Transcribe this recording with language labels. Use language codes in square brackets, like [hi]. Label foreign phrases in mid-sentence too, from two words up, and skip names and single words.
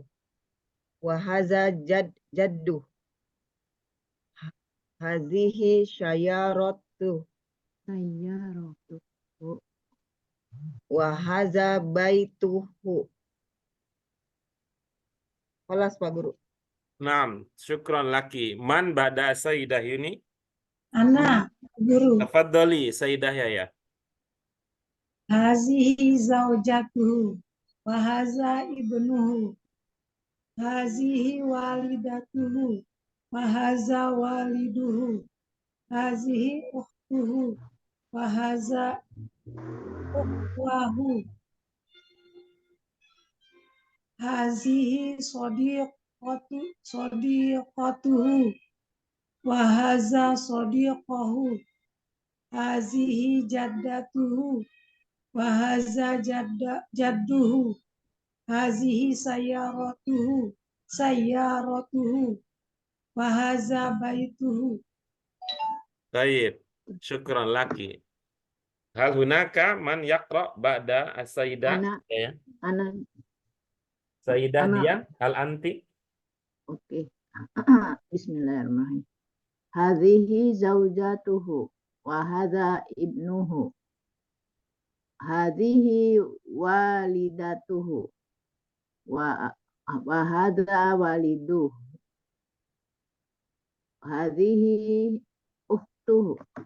[ar] وهذا جده. هذه سيارة. Sayyaratuhu. وهذا بيته. [id] Kelas Pak Guru. [ar] نعم، شكرا لك. من بعد السيدة يوني. [id] Ana, guru. [ar] تفضلي السيدة يايا. هذه زوجته. وهذا ابنه. هذه والدته. وهذا والده. هذه أخته. وهذا أخوه. هذه صديقته. وهذا صديقه. هذه جدته. وهذا جده. هذه سيارته. وهذا بيته. [id] Baik, [ar] شكرا لك. هل هناك من يقرأ بعد السيدة Ana. [id] ya. [ar] Ana. Sayyidah Ana. Dian, هل أنتِ? [id] Oke. [ar] Bismillahirrahmanirrahim. هذه زوجته وهذا ابنه. هذه والدته وهذا والده. هذه أخته.